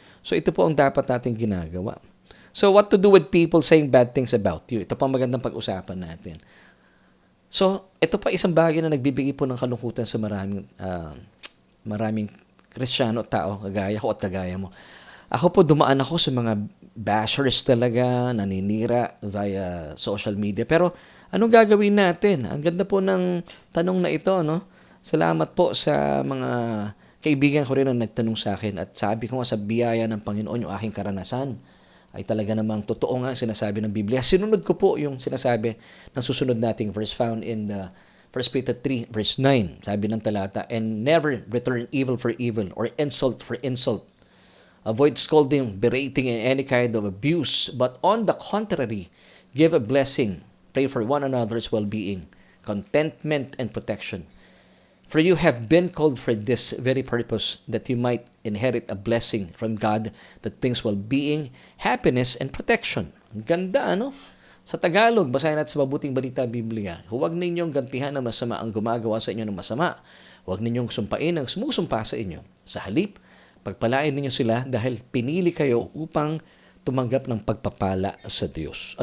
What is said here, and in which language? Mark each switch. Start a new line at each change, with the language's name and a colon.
Filipino: So ito po ang dapat natin ginagawa.
English: So what to do with people saying bad things about you?
Filipino: Ito po ang magandang pag-usapan natin. So ito pa isang bagay na nagbibigay po ng kalungkutan sa maraming Kristiyano tao, kagaya ko at kagaya mo. Ako po, dumaan ako sa mga bashers talaga, naninira
English: via social media.
Filipino: Pero anong gagawin natin? Ang ganda po ng tanong na ito, no? Salamat po sa mga kaibigan ko rin na nagtanong sa akin. At sabi ko nga sa biyaya ng Panginoon, yung aking karanasan ay talaga namang totoo nga sinasabi ng Biblia. Sinunod ko po yung sinasabi ng susunod nating verse
English: found in the 1 Peter 3 verse 9.
Filipino: Sabi ng talata,
English: and never return evil for evil or insult for insult. Avoid scolding, berating, and any kind of abuse. But on the contrary, give a blessing. Pray for one another's well-being, contentment, and protection. For you have been called for this very purpose, that you might inherit a blessing from God that brings well-being, happiness, and protection.
Filipino: Ang ganda, ano? Sa Tagalog, basahin natin sa Mabuting Balita Biblia, huwag ninyong gantihan ng masama ang gumagawa sa inyo ng masama. Huwag ninyong sumpain ang sumusumpa sa inyo. Sa halip, pagpalain ninyo sila dahil pinili kayo upang tumanggap ng pagpapala sa Diyos.